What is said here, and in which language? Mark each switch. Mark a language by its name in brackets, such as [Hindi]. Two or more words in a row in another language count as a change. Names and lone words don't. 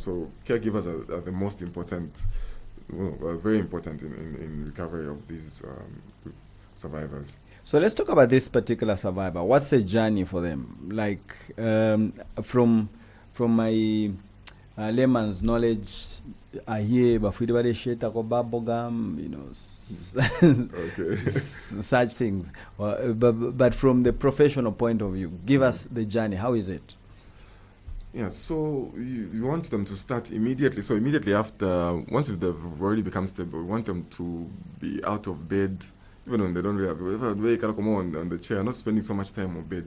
[English] So caregivers are the most important very important in recovery of these survivors. So let's talk about this particular survivor. What's the journey for them? Like from my layman's knowledge, I hear bafidibade sheta ko babogam, Okay. such things. But from the professional point of view, give us the journey. How is it? Yeah, so you want them to start immediately. So immediately after, once they've already become stable, we want them to be out of bed, even when they don't really have, they can come on the chair, not spending so much time on bed.